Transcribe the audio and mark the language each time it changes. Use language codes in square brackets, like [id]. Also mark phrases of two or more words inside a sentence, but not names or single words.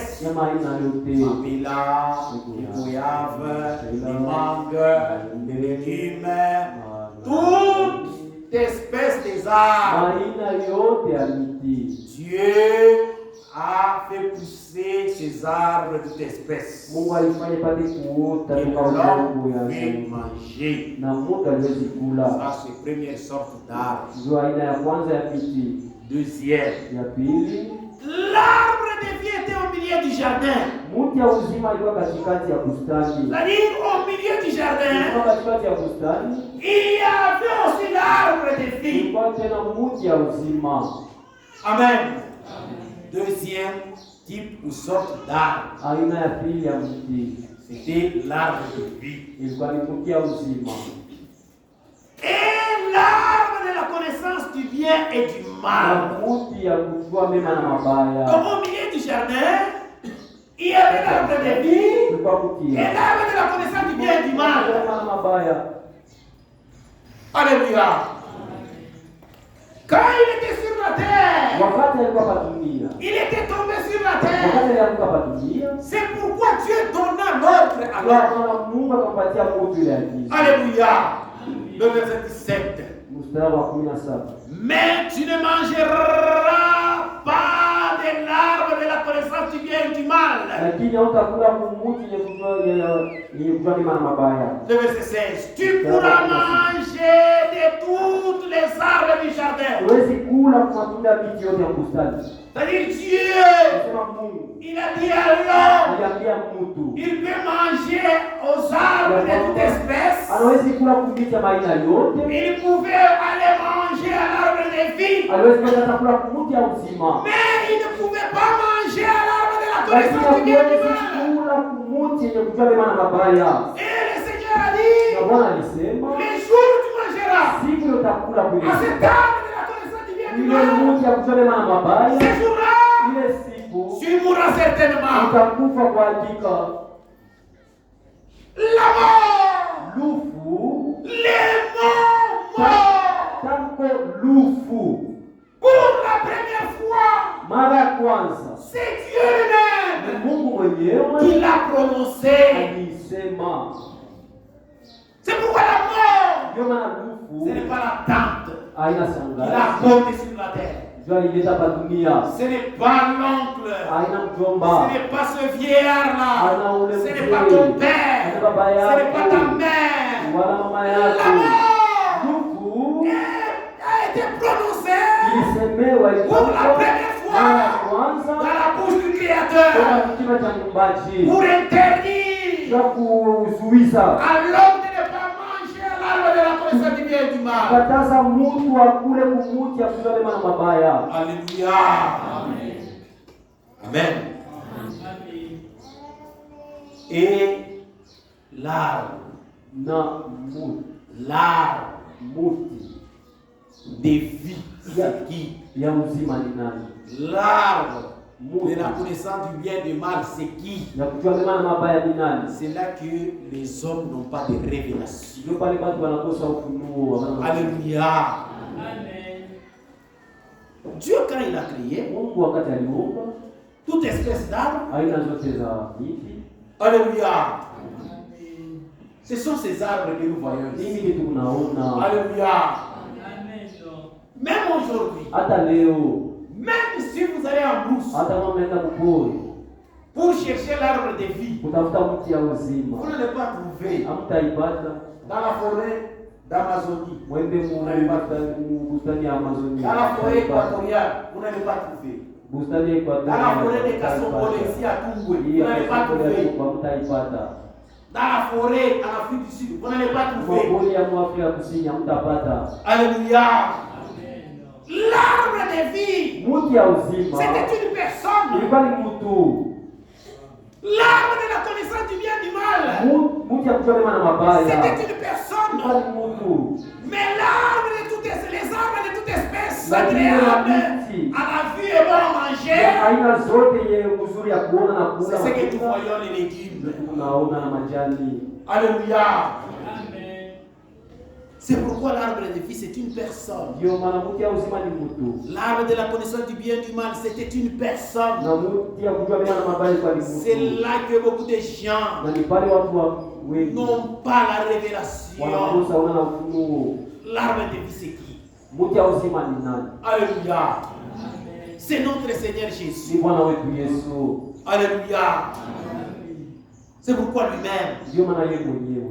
[fr] Les pélas, les goyaves, les mangues, les légumes, toute espèce des arbres. Dieu a a fait pousser ces arbres de toute espèce. [sw] Mungu alifanya pate kuota [fr] Et [sw] toka [fr] l'homme [sw] udongo ya [fr] peut [sw] Mungu. [fr] manger. [sw] Na mtu aliwezi kula. [fr] Ça, c'est la première sorte d'arbre. [sw] Ndio aina ya kwanza ya miti. [fr] Deuxième. [sw] Ya pili, [fr] L'arbre de vie était au milieu du jardin. [sw] mti ya uzima ilikuwa katikati ya bustani. [fr] C'est-à-dire au milieu du jardin, [sw] Ilikuwa katikati ya bustani. [fr] il y avait aussi l'arbre de vie. [sw] Ilikuwa tena mti ya uzima. [fr] Amen. Deuxième type ou sorte d'arbre, [sw] Aina ya pili ya mti [fr] c'était l'arbre de vie. [sw] ilikuwa ni mti ya uzima. [fr] Et l'arbre de la connaissance du bien et du mal. [sw] Na mti ya kujua mema na mabaya. [fr] Donc au milieu du jardin, il y avait l'arbre de vie [sw] Ilikuwa mti [fr] et l'arbre de la connaissance du bien et du mal. [sw] mema na mabaya. [fr] Alléluia. Quand il était sur la terre, [sw] Wakati alikuwa hapa dunia. [fr] il était tombé sur la terre. [sw] Wakati alikuwa hapa dunia. [fr] C'est pourquoi Dieu donna l'ordre à l'homme. [sw] Kwa Mungu akampatia mtu ile agizo. [fr] Alléluia. Le verset 17. [sw] Mstari wa 17. [fr] Mais tu ne mangeras pas de l'arbre de la connaissance du bien et du mal. [sw] Lakini hautakula kumuti yenye kujua mema na mabaya. [fr] Le verset 16. Tu pourras manger de toutes les arbres du jardin. [sw] Huwezi kula kwa matunda ya miti yote ya bustani. [fr] C'est-à-dire Dieu, [sw] Sema Mungu [fr] il a dit à l'homme, [sw] aliambia mtu [fr] il peut manger aux arbres de toute espèce. [sw] anawezi kula kumiti ya aina yote. [fr] Il pouvait aller manger à l'arbre de vie. [sw] Aliwezi kwenda kula kumuti ya uzima. [fr] Mais il ne pouvait pas manger à l'arbre de la [sw] Lakini [fr] connaissance du bien et du [sw] hawezi [fr] mal. [sw] kula kumuti yenye kujua mema na mabaya. [fr] Et le Seigneur a dit, [sw] Na Bwana alisema [fr] les jours où tu mangeras [sw] siku utakula [fr] à [sw] kule [fr] cet arbre de la connaissance du bien et du [sw] ile [fr] mal, [sw] muti ya kujua mema na mabaya, [fr] ce jour-là, [sw] ile siku [fr] tu mourras certainement. [sw] utakufa kwa hakika. [fr] La mort, [sw] Lufu, [fr] les morts, [sw] tamko lufu. [fr] pour la première fois, [sw] Mara ya kwanza [fr] c'est Dieu lui-même [sw] ni Mungu mwenyewe [fr] qui l'a prononcé. [sw] alisema. [fr] C'est pourquoi la mort, [sw] Ndio maana [fr] ce n'est [sw] lufu [fr] pas la tante [sw] haina [fr] qui [sw] shangazi. [fr] l'a portée sur la terre. [sw] Ndio alileta hapa dunia. [fr] Ce n'est pas l'oncle. [sw] Haina [fr] Ce [sw] mjomba. [fr] n'est pas ce vieillard-là. Ce n'est pas ton père. Ce n'est pas ta mère. [sw] Wala mama [fr] La [sw] yako. [fr] mort [sw] Lufu [fr] a été prononcée [sw] ilisemewa [fr] pour la première [sw] mara ya [fr] fois [sw] kwanza [fr] dans la bouche du [sw] toka [fr] Créateur [sw] kinywa cha Muumbaji. [fr] pour interdire [sw] Kwa kuzuiza [fr] à l'homme de ne pas manger à l'arbre de la connaissance du bien et du mal. [sw] kataza mtu akule kumuti ya kujua mema na mabaya. [fr] Alléluia. Amen. Et l'arbre, [sw] Na muti [fr] des vies, c'est qui? [sw] ya uzima ni nani? [fr] L'arbre de la connaissance du bien et du mal, c'est qui? [sw] Ya kujua mema na mabaya ni nani? [fr] C'est là que les hommes n'ont pas de révélation. [sw] Ndio pale watu wanakosa ufunuo. [fr] Alléluia. Dieu, quand il a créé [sw] Mungu wakati aliumba [fr] toute espèce d'arbres, [sw] aina zote za miti, [fr] alléluia. Ce sont ces arbres que nous voyons [sw] hivi [fr] ici. [sw] kitu tunaona [fr] Alléluia. Même aujourd'hui, [sw] hata leo, [fr] même si vous allez en brousse [sw] hata kama mnaenda kupori [fr] pour chercher l'arbre de vie, [sw] kutafuta mti ya uzima, [fr] vous n'allez pas trouver [sw] hamtaipata. [fr] dans la forêt d'Amazonie, [sw] Mwende bustani ya Amazonia, [fr] dans la forêt équatoriale, vous n'allez pas trouver. [sw] bustani ya Equatorial, [fr] Dans la forêt de Kasongole, ici à Tungwe, vous n'allez pas trouver. [sw] Hamtaipata. [fr] Dans la forêt en Afrique du Sud, vous n'allez pas trouver. [sw] Mapori ya Afrika Kusini hamtapata. [fr] Alléluia. L'arbre de vie, [sw] Mti ya uzima [fr] c'était une personne. [sw] ilikuwa ni mtu. [fr] L'arbre de la connaissance du bien et du mal, [sw] Mti ya kujua mema na mabaya [fr] c'était une [sw] ilikuwa [fr] personne. [sw] ni mtu. [fr] Mais l'arbre de toutes les arbres de toute espèce, [sw] Lakini [fr] agréable [sw] mti [fr] à la vue et bon à [sw] ya [fr] manger, [sw] aina zote yenye uzuri ya kuona na [fr] c'est [sw] kula [fr] ce que nous [sw] matunda, [fr] voyons les légumes. [sw] tunaona na majani. [fr] Alléluia. C'est pourquoi l'arbre de vie, c'est une personne. [sw] Ndio maana mti ya uzima ni mtu. [fr] L'arbre de la connaissance du bien et du mal, c'était une personne. [sw] Na mti ya kujua mema na mabaya ilikuwa ni [fr] C'est [sw] mtu. [fr] là que beaucoup de gens [sw] Na ni pale watu wengi [fr] n'ont pas la révélation. [sw] wanakosa ona na ufunuo. [fr] L'arbre de vie, c'est qui? [sw] Mti ya uzima ni nani? [fr] Alléluia. C'est notre Seigneur Jésus. [sw] Ni Bwana wetu Yesu. [fr] Alléluia. C'est pourquoi lui-même. [sw] Ndio maana yeye mwenyewe.